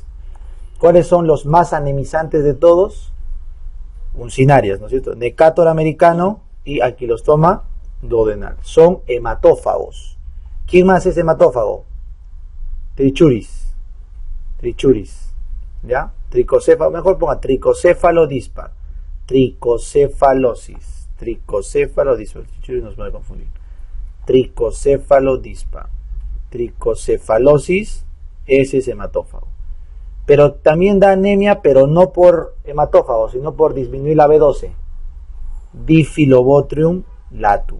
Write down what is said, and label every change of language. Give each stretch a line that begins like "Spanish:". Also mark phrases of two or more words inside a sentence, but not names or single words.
Spanish: ¿Cuáles son los más anemizantes de todos? Uncinarias, ¿no es cierto? Necator americano y Ankylostoma duodenal. Son hematófagos. ¿Quién más es hematófago? Trichuris. ¿Ya? Tricocéfalo, mejor ponga tricocéfalo dispar. Tricocefalosis. Tricocéfalo-dispar. Trichuris nos puede confundir. Tricocéfalo-dispar. Tricocefalosis, ese es hematófago. Pero también da anemia, pero no por hematófago, sino por disminuir la B12. Difilobotrium latum.